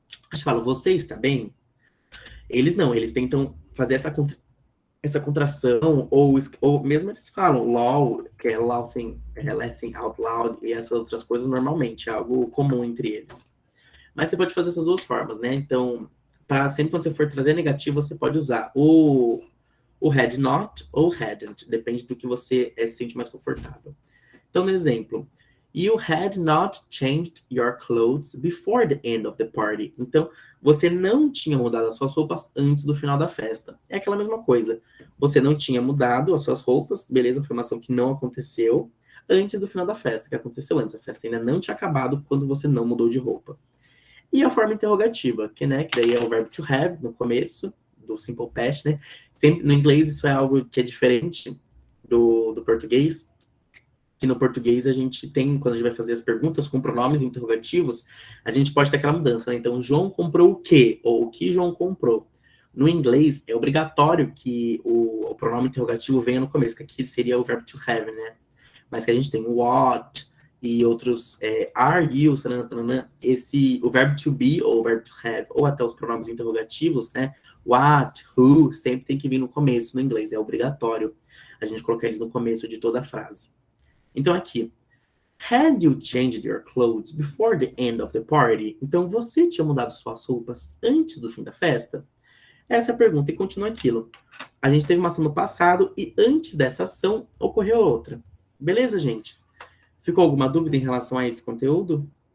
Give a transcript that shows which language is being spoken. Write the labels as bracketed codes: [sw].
[pt] A gente fala, você está bem? Eles não, eles tentam fazer essa contração, ou mesmo eles falam LOL, que é [en] laughing out loud, [pt] e essas outras coisas normalmente, é algo comum entre eles. Mas você pode fazer essas duas formas, né? Então, sempre quando você for trazer negativo, você pode usar o had not ou hadn't, depende do que você se sente mais confortável. Então, no exemplo, [en] you had not changed your clothes before the end of the party. [pt] Então, você não tinha mudado as suas roupas antes do final da festa. É aquela mesma coisa. Você não tinha mudado as suas roupas, beleza, foi uma ação que não aconteceu antes do final da festa, que aconteceu antes. A festa ainda não tinha acabado quando você não mudou de roupa. E a forma interrogativa, que daí é o verbo to have, no começo, do simple past, né? Sempre, no inglês isso é algo que é diferente do português, que no português a gente tem, quando a gente vai fazer as perguntas com pronomes interrogativos, a gente pode ter aquela mudança, né? Então, João comprou o quê? Ou o que João comprou? No inglês, é obrigatório que o pronome interrogativo venha no começo, que aqui seria o verbo to have, né? Mas que a gente tem o what e outros are, you, o verbo to be ou o verbo to have, ou até os pronomes interrogativos, né? What, who, sempre tem que vir no começo no inglês, é obrigatório a gente colocar eles no começo de toda a frase. Então, aqui, [en] had you changed your clothes before the end of the party? [pt] Então, você tinha mudado suas roupas antes do fim da festa? Essa é a pergunta, e continua aquilo. A gente teve uma ação no passado, e antes dessa ação, ocorreu outra. Beleza, gente? Ficou alguma dúvida em relação a esse conteúdo?